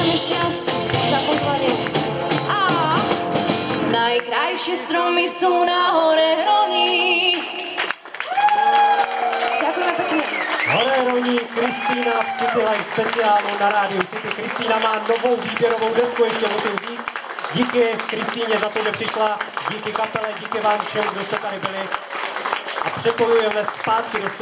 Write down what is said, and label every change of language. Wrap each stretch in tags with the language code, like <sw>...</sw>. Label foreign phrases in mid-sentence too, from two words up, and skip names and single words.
<sk>čas za pozvanie. Najkrajšie stromy sú na hore Hroní. Ďakujeme pekne.</sk> <cs>Hore Hroní, Kristýna v City Live speciálu na rádiu City. Kristýna má novou výběrovou desku, ještě musím říct. Díky Kristýně za to, že přišla, díky kapele, díky vám všem, kdo jste tady byli. A přepojujeme zpátky do studia.</cs>